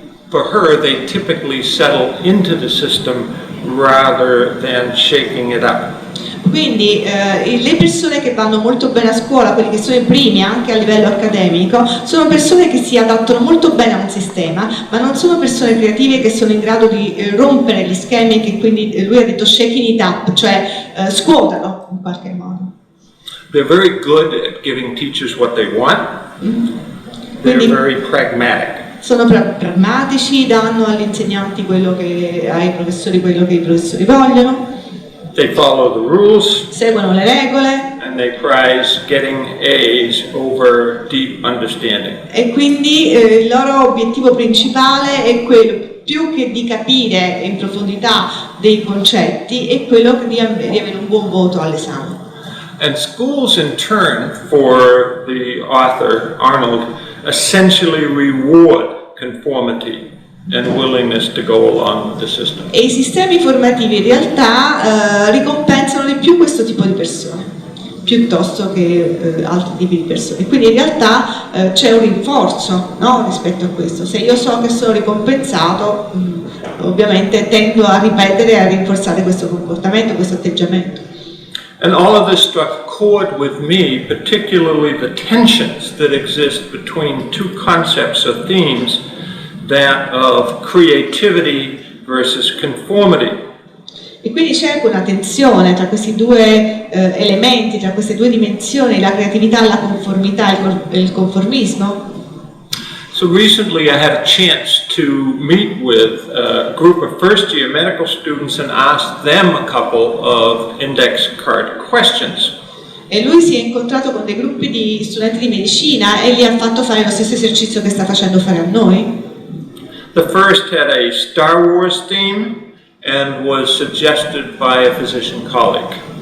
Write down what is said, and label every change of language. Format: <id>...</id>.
<en>For her, they typically settle into the system rather than shaking it up.</en> <it>Quindi le persone che vanno molto bene a scuola, quelli che sono i primi anche a livello accademico, sono persone che si adattano molto bene a un sistema, ma non sono persone creative che sono in grado di rompere gli schemi e che quindi lui ha detto</it> <en>shaking it up,</en> <it>cioè scuotano in qualche modo.</it> <en>They're very good at giving teachers what they want. They're very pragmatic.</en> <it>Sono pragmatici, danno agli insegnanti ai professori quello che i professori vogliono.</it> <en>They follow the rules.</en> <it>Seguono le regole.</it> <en>And they prize getting A's over deep understanding.</en> <it>E quindi il loro obiettivo principale è quello, più che di capire in profondità dei concetti, è quello di avere un buon voto all'esame.</it> <en>And schools in turn, for the author Arnold, essentially reward conformity and willingness to go along with the system.</en> <it>E i sistemi formativi in realtà ricompensano di più questo tipo di persone piuttosto che altri tipi di persone, quindi in realtà c'è un rinforzo, no, rispetto a questo. Se io so che sono ricompensato, ovviamente tendo a ripetere e a rinforzare questo comportamento, questo atteggiamento.</it> <en>And all of this struck a chord with me, particularly the tensions that exist between two concepts or themes, that of creativity versus conformity.</en> <it>E quindi c'è una tensione tra questi due elementi, tra queste due dimensioni, la creatività, la conformità e il conformismo.</it> <en>So recently I had a chance to meet with a group of first-year medical students and ask them a couple of index card questions.</en> <it>E lui si è incontrato con dei gruppi di studenti di medicina e gli ha fatto fare lo stesso esercizio che sta facendo fare a noi.</it> <en>The first had a Star Wars theme and was suggested by a physician colleague.</en>